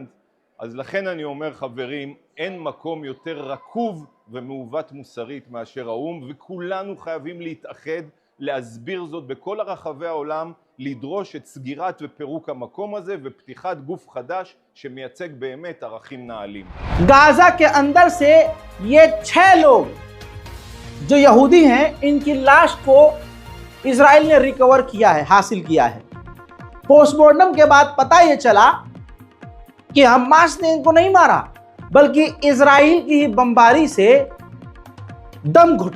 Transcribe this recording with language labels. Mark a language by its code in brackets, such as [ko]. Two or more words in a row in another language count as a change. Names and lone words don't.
[he] אז לכן אני אומר, חברים, אין מקום יותר רקוב ומעוות מוסרית מאשר האו"ם, וכולנו חייבים להתאחד, להסביר זאת בכל הרחבי העולם, לדרוש את סגירת ופירוק המקום הזה ופתיחת גוף חדש שמייצג באמת ערכים נעלים. [hi] गाजा के अंदर से ये 6 लोग जो यहूदी हैं, इनकी लाश को इजराइल ने रिकवर किया है, हासिल किया है। पोस्टमार्टम के बाद पता ये चला कि हमास ने इनको नहीं मारा, बल्कि इजराइल की ही बमबारी से दम घुटा।